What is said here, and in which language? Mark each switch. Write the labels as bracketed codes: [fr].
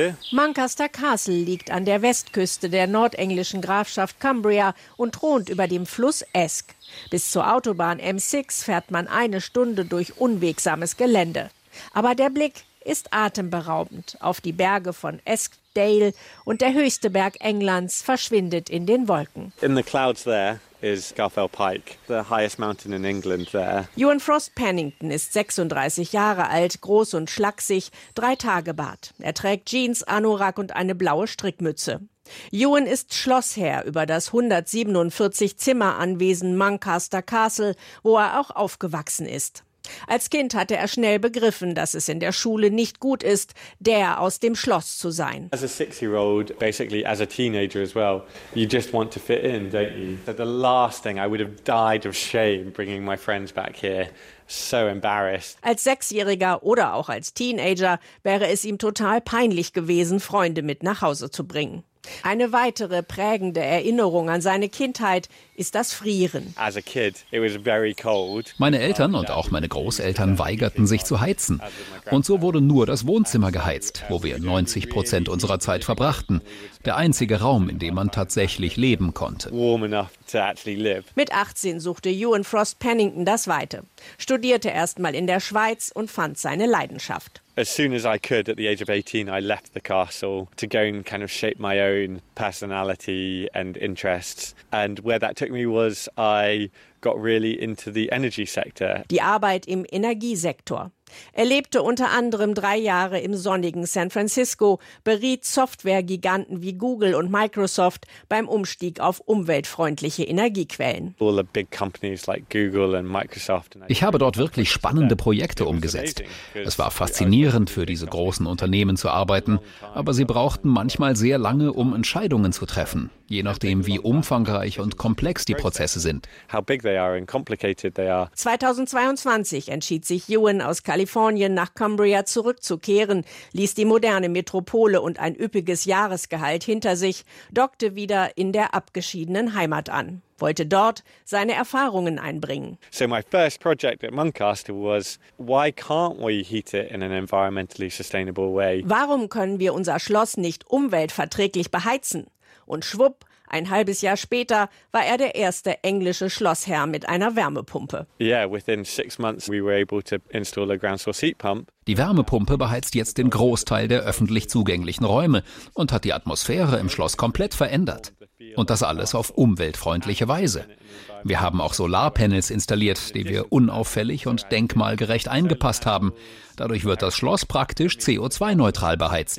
[de] Moncaster Castle liegt an der Westküste der nordenglischen Grafschaft Cumbria und thront über dem Fluss Esk. Bis zur Autobahn M6 fährt man eine Stunde durch unwegsames Gelände. Aber der Blick ist atemberaubend. Auf die Berge von Eskdale und der höchste Berg Englands verschwindet in den Wolken. [en] In the clouds there. Is Scafell Pike, the highest mountain in England there. [de] Ewan Frost Pennington ist 36 Jahre alt, groß und schlaksig, 3 Tage Bart. Er trägt Jeans, Anorak und eine blaue Strickmütze. Ewan ist Schlossherr über das 147 Zimmer Anwesen Moncaster Castle, wo er auch aufgewachsen ist. Als Kind hatte er schnell begriffen, dass es in der Schule nicht gut ist, der aus dem Schloss zu sein. [en] As a 6-year-old, basically as a teenager as well, you just want to fit in, don't you? So the last thing, I would have died of shame bringing my friends back here. So embarrassed. [de] Als 6-Jähriger oder auch als Teenager wäre es ihm total peinlich gewesen, Freunde mit nach Hause zu bringen. Eine weitere prägende Erinnerung an seine Kindheit ist das Frieren. [en] As a kid, it was very cold. [de] Meine Eltern und auch meine Großeltern weigerten sich zu heizen. Und so wurde nur das Wohnzimmer geheizt, wo wir 90% unserer Zeit verbrachten. Der einzige Raum, in dem man tatsächlich leben konnte. [en] Warm enough to actually live. [de] Mit 18 suchte Ewan Frost Pennington das Weite. Studierte erstmal in der Schweiz und fand seine Leidenschaft. [en] As soon as I could at the age of 18 I left the castle to go and kind of shape my own personality and interests and where that took me was I got really into the energy sector. [de] Die Arbeit im Energiesektor. Er lebte unter anderem 3 Jahre im sonnigen San Francisco, beriet Software-Giganten wie Google und Microsoft beim Umstieg auf umweltfreundliche Energiequellen. [en] All the big companies like Google and Microsoft. [de] Ich habe dort wirklich spannende Projekte umgesetzt. Es war faszinierend, für diese großen Unternehmen zu arbeiten, aber sie brauchten manchmal sehr lange, um Entscheidungen zu treffen, je nachdem, wie umfangreich und komplex die Prozesse sind. 2022 entschied sich Ewan aus Kalifornien nach Cumbria zurückzukehren, ließ die moderne Metropole und ein üppiges Jahresgehalt hinter sich, dockte wieder in der abgeschiedenen Heimat an, wollte dort seine Erfahrungen einbringen. [en] So my first project at Moncaster was, why can't we heat it in an environmentally sustainable way? [de] Warum können wir unser Schloss nicht umweltverträglich beheizen? Und schwupp, ein halbes Jahr später war er der erste englische Schlossherr mit einer Wärmepumpe. [en] Yeah, within 6 months we were able to install a ground source heat pump. [de] Die Wärmepumpe beheizt jetzt den Großteil der öffentlich zugänglichen Räume und hat die Atmosphäre im Schloss komplett verändert. Und das alles auf umweltfreundliche Weise. Wir haben auch Solarpanels installiert, die wir unauffällig und denkmalgerecht eingepasst haben. Dadurch wird das Schloss praktisch CO2-neutral beheizt.